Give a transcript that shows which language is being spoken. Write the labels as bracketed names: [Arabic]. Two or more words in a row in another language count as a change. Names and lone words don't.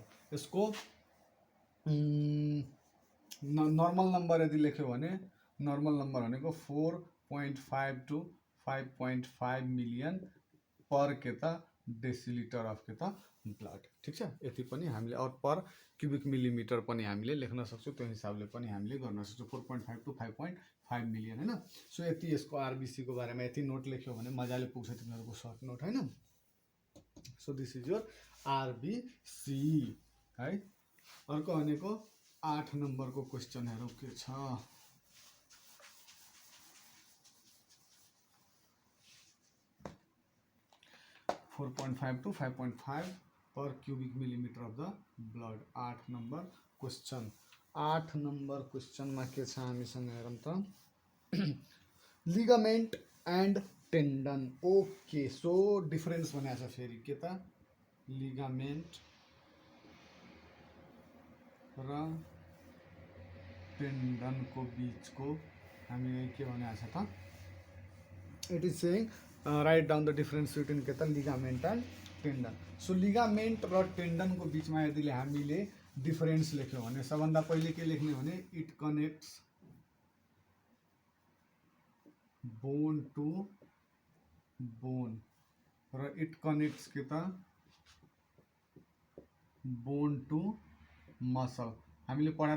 [Nepali] यसको [English] normal number [Nepali] यदि लेख्यो भने [English] normal number [Nepali] भनेको 4.5 to 5.5 [English] million per [Nepali] के त [English] deciliter of [Nepali] के त ब्लड। ठिक छ। यति पनि हामीले [English] per cubic millimeter [Nepali] पनि हामीले लेख्न सक्छौँ त्यो हिसाबले पनि हामीले गर्न सक्छौँ 4.5 to 5.5 मिलियन हैन। सो यति यसको आरबीसी को बारेमा यति नोट लेख्यो भने मजाले पुग्छ तिमीहरूको [English] short note [Nepali] हैन। [English] So this is your RBC है। [Nepali] अर्को भनेको 8 नम्बरको क्वेसनहरु के छ [English] 4.5 to 5.5 per cubic millimeter of the blood। [Nepali] 8 नंबर क्वेश्चन। 8 नंबर क्वेश्चन में के छ हामीसँग हेरौँ त [English] ligament and tendon. Okay so [Nepali] डिफरेंस भनेको छ फेरि के त लिगामेंट र टेंडन को बीच को हामीले के भनेको छ त [English] it is saying write down the difference between [Nepali] के त [English] ligament and tendon. [Nepali] सो लिगामेंट र टेंडन को बीच में यदि हामीले डिफरेंस लेख्यो भने सबभन्दा पहिले के लेख्ने भने [English] it connects bone to bone [Nepali] र [English] it connects [Nepali] के त [English] bone to muscle [Nepali] हामीले पढाएको